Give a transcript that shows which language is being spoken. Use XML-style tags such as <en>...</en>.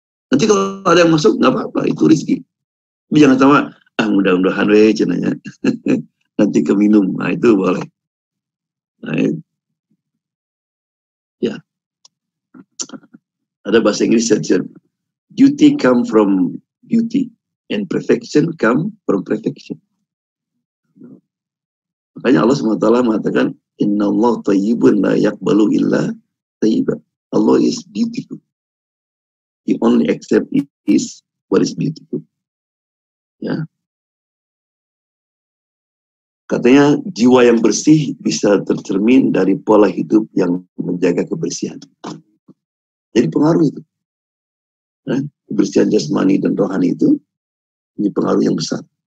<id>Nanti kalau ada yang masuk nggak apa-apa, itu rezeki. Tapi jangan sama, mudah-mudahan cenanya. Nanti keminum, nah itu boleh. Nah, ya. Ada bahasa Inggris saja.</id> <en>Beauty come from beauty, and perfection come from perfection.</en> <id>Makanya Allah SWT mengatakan,</id> <ar>Inna Allah tayyibun la yakbalu illa tayyiban.</ar> <en>Allah is beautiful. He only accept is what is beautiful.</en> <id>Ya. Katanya jiwa yang bersih bisa tercermin dari pola hidup yang menjaga kebersihan. Jadi pengaruh itu. Nah, kebersihan jasmani dan rohani itu ini pengaruh yang besar.</id>